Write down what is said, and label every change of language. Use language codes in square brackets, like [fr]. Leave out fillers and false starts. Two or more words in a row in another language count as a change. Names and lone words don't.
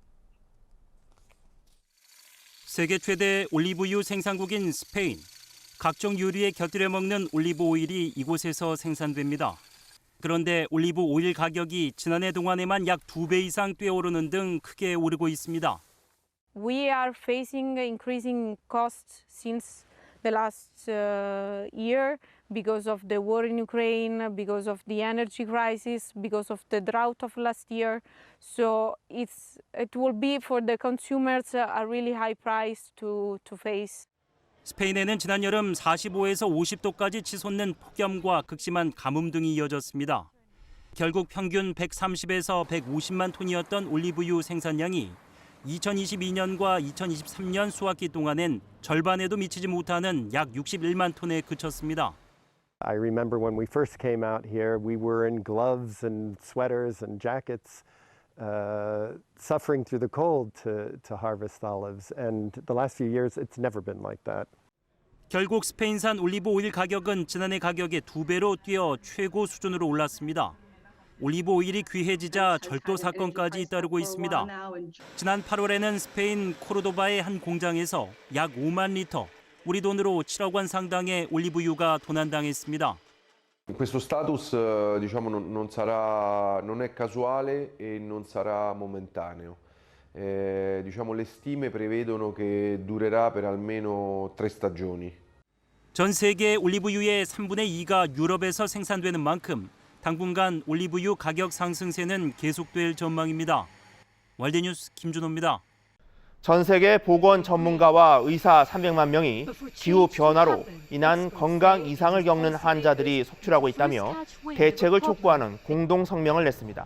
[ko] 세계 최대 올리브유 생산국인 스페인. 각종 요리에 곁들여 먹는 올리브 오일이 이곳에서 생산됩니다. 그런데 올리브 오일 가격이 지난해 동안에만 약 2배 이상 뛰어오르는 등 크게 오르고 있습니다. [en] We are facing increasing costs since the last year because of the war in Ukraine, because of the energy crisis, because of the drought of last year. So it will be for the consumers a really high price to face. [ko] 스페인에는 지난 여름 45에서 50도까지 치솟는 폭염과 극심한 가뭄 등이 이어졌습니다. 결국 평균 130에서 150만 톤이었던 올리브유 생산량이 2022년과 2023년 수확기 동안엔 절반에도 미치지 못하는 약 61만 톤에 그쳤습니다. [en] I remember when we first came out here, we were in gloves and sweaters and jackets, suffering through the cold to harvest olives. And the last few years, it's never been like that. [ko] 결국 스페인산 올리브 오일 가격은 지난해 가격의 2배로 뛰어 최고 수준으로 올랐습니다. 올리브 오일이 귀해지자 절도 사건까지 잇따르고 있습니다. 지난 8월에는 스페인 코르도바의 한 공장에서 약 5만 리터, 우리 돈으로 7억 원 상당의 올리브유가 도난당했습니다. [it] Questo status diciamo non è casuale e non sarà momentaneo. Diciamo le stime prevedono che durerà per almeno 3 stagioni. [ko] 전 세계 올리브유의 3분의 2가 유럽에서 생산되는 만큼 당분간 올리브유 가격 상승세는 계속될 전망입니다. 월드뉴스 김준호입니다. 전 세계 보건 전문가와 의사 300만 명이 기후 변화로 인한 건강 이상을 겪는 환자들이 속출하고 있다며 대책을 촉구하는 공동 성명을 냈습니다.